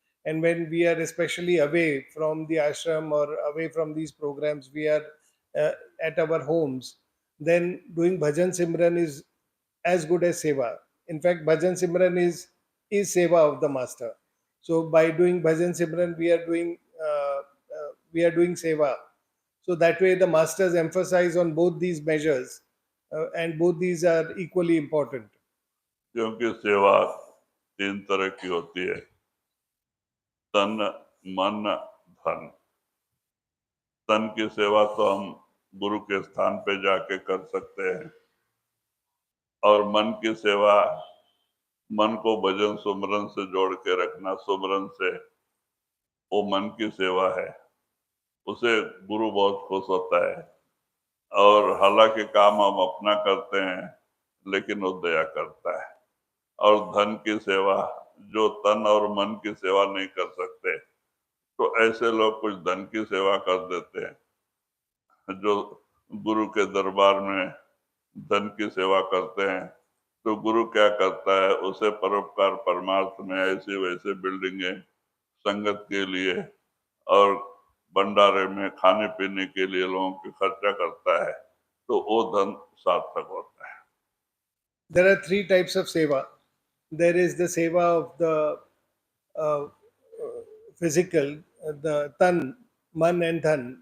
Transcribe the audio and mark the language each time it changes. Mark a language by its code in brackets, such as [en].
[en] And when we are especially away from the ashram or away from these programs, we are uh, at our homes, then doing bhajan simran is as good as seva. In fact, bhajan simran is seva of the master. So by doing bhajan simran, we are doing seva. So that way, the masters emphasize on both these measures, and both these are equally important. [hi] क्योंकि सेवा तीन तरह की होती है, तन, मन, धन। तन की सेवा तो हम गुरु के स्थान पे जाके कर सकते हैं, और मन की सेवा, मन को भजन सुमरन से जोड़ के रखना, सुमरन से, वो मन की सेवा है। उसे गुरु बहुत खुश होता है। और हालांकि काम हम अपना करते हैं, लेकिन वो दया करता है। और धन की सेवा, जो तन और मन की सेवा नहीं कर सकते, तो ऐसे लोग कुछ धन की सेवा कर देते हैं। जो गुरु के दरबार में धन की सेवा करते हैं, तो गुरु क्या करता है, उसे परोपकार परमार्थ में ऐसी वैसे बिल्डिंगें संगत के लिए और भंडारे में खाने पीने के लिए लोगों के खर्चा करता है, तो वो धन सार्थक होता है। [en] There are three types of seva. There is the seva of the uh, physical, the tan, man and dhan.